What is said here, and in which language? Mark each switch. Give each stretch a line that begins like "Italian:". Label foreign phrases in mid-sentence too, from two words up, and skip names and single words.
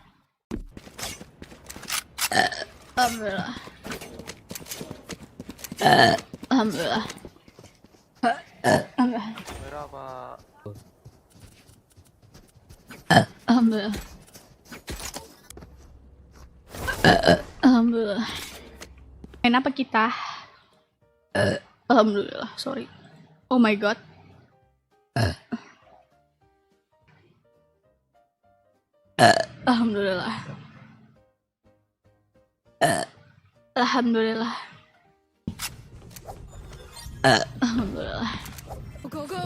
Arabic: Alhamdulillah. الحمد لله. الحمد لله. Alhamdulillah.
Malay: Main apa kita? Alhamdulillah,
English: sorry. Oh my god.
Arabic: Alhamdulillah. Alhamdulillah. Alhamdulillah.
English: Go, go.